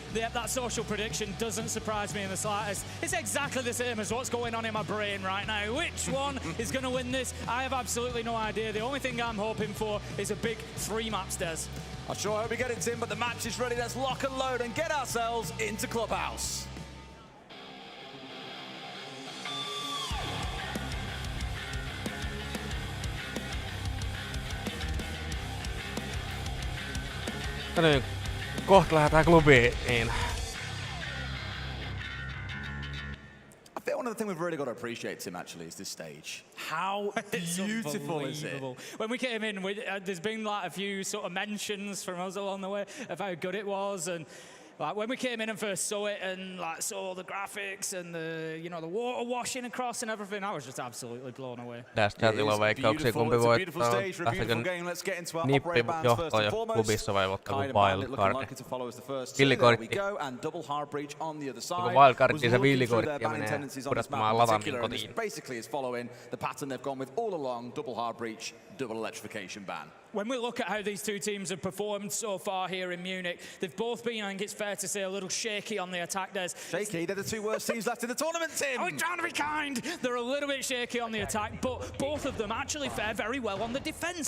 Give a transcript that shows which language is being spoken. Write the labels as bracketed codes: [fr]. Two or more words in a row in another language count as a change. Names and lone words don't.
[en] Yeah, that social prediction doesn't surprise me in the slightest. It's exactly the same as what's going on in my brain right now. Which one is going to win this? I have absolutely no idea. The only thing I'm hoping for is a big 3 map stairs. I sure hope we get it, Tim, but the match is ready. Let's lock and load and get ourselves into Clubhouse. [fi] Nyt kohta lähdetään klubiin. Niin. [en] I think one of the things we've really got to appreciate, Tim, actually, is this stage. How beautiful is it? When we came in, there's been like a few sort of mentions from us along the way of how good it was, and like when we came in and first saw it and like saw the graphics and the the water washing across and everything, I was just absolutely blown away. [fi] Tästä chatilla on veikkauksia, kumpi voittaa. Lähtekö Nippi johtoon jo klubissa vai ottaako wildcardi? Villikortti. Onko wildcardi se villikortti ja menee pudottamaan Latamin kotiin. [en] Basically is following the pattern they've gone with all along, double hard breach, double electrification ban. When we look at how these two teams have performed so far here in Munich, they've both been, I think it's fair to say, a little shaky on the attack. Shaky? They're the 2 worst teams left in the tournament, Tim! I'm trying to be kind! They're a little bit shaky on the attack, but both of them actually fare very well on the defence.